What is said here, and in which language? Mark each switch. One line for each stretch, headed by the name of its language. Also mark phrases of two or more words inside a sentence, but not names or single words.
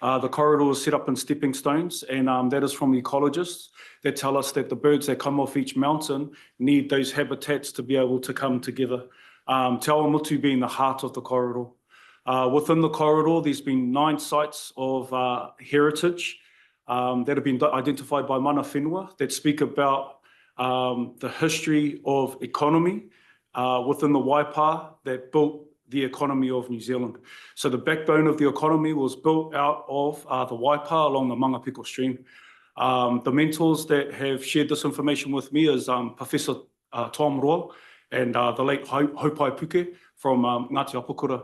English: The corridor is set up in stepping stones, and that is from the ecologists that tell us that the birds that come off each mountain need those habitats to be able to come together. Te Awamutu being the heart of the corridor. Within the corridor, there's been 9 sites of heritage that have been identified by
Māori: mana whenua
English: that speak about the history of economy within the Waipa that built the economy of New Zealand. So the backbone of the economy was built out of the Waipa along the Mangapiko stream. The mentors that have shared this information with me is Professor Tom Roa and the late Haupai Puke from Ngāti Apakura.